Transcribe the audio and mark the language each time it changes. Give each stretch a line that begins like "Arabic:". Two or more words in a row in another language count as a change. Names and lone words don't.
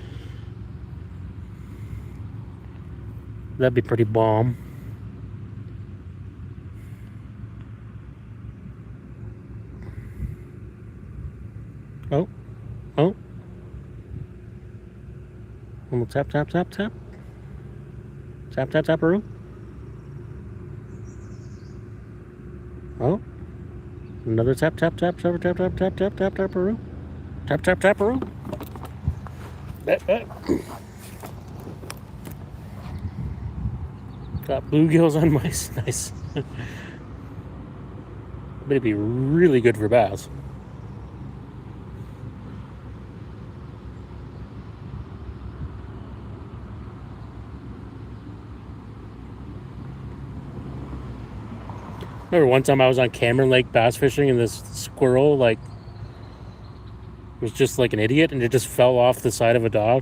English: That'd be pretty bomb. Oh. Oh. One little tap, tap, tap, tap. Tap, tap, taparoo. Oh. Another tap, tap, tap, tap, tap, tap, tap, tap, tap, taparoo. Tap, tap, taparoo. Got bluegills on mice. Nice. But it'd be really good for bass. Remember one time I was on Cameron Lake bass fishing and this squirrel was just like an idiot and it just fell off the side of a dock.